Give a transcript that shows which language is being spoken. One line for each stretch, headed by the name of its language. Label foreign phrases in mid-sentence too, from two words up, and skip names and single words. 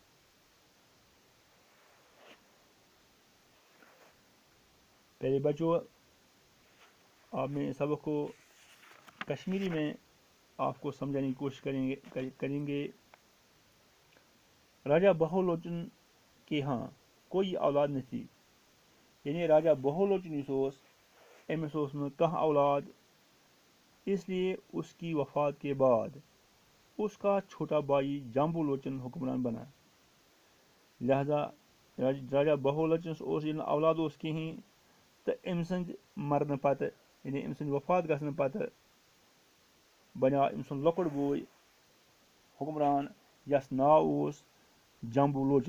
Urdu: پہلے بچوں، آپ میں سبق کو کشمیری میں آپ کو سمجھانے کی کوشش کریں گے۔ راجہ بہو لوچن کے ہاں کوئی اولاد نہ تھی، یعنی راجہ بہو لوچن
Kashmiri: أمس اوس نہٕ کانٛہہ اولاد،
Urdu: اس لیے اس کی وفات کے بعد اس کا چھوٹا بھائی جمبو لوچن حکمران بنا۔
Kashmiri: لہذا راجہ بہو لوچنس ییٚلہِ نہٕ اولاد اوس کِہیٖنۍ تہٕ أمۍ سٕنٛدِ مرنہٕ پتہٕ، یعنی أمۍ سٕنٛدِ وفات گژھنہٕ پتہٕ بنیٛاو أمۍ سُنٛد لۄکُٹ بوے حکمران، یس ناو اوس جمبو لوچن۔